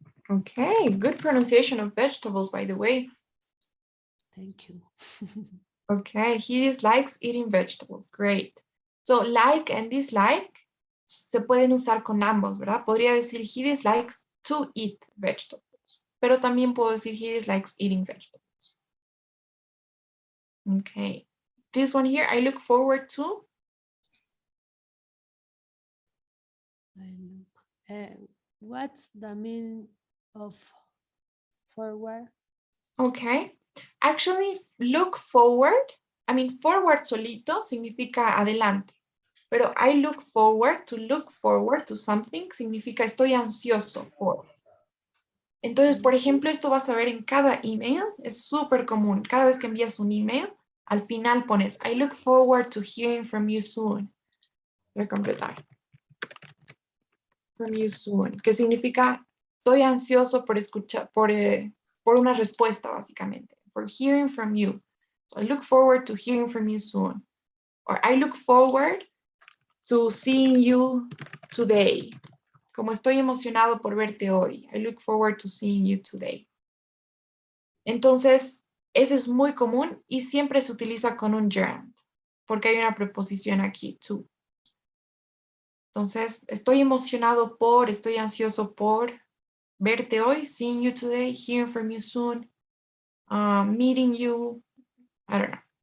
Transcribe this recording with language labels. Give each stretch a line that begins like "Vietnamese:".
English: Okay, good pronunciation of vegetables, by the way. Thank you. Okay, he dislikes eating vegetables. Great.
Spanish: So like and dislike se pueden usar con ambos, ¿verdad? Podría decir
English: he dislikes to eat vegetables,
Spanish: pero también puedo decir
English: he dislikes eating vegetables. Okay. This one here, I look forward to. What's the meaning of forward? Okay. Actually, look forward. I mean, forward
Spanish: solito significa adelante. Pero
English: I look forward to something
Spanish: significa estoy ansioso por. Entonces, por ejemplo, esto vas a ver en cada email, es súper común. Cada vez que envías un email, al final pones
English: I look forward to hearing from you soon.
Spanish: Voy a completar.
English: From you soon,
Spanish: que significa estoy ansioso por escuchar, por una respuesta, básicamente.
English: For hearing from you. So I look forward to hearing from you soon. Or I look forward to seeing you today.
Spanish: Como estoy emocionado por verte hoy.
English: I look forward to seeing you today.
Spanish: Entonces, eso es muy común y siempre se utiliza con un gerund, porque hay una preposición aquí, to. Entonces, estoy emocionado por, estoy ansioso por verte hoy,
English: seeing you today, hearing from you soon, meeting you, I don't know.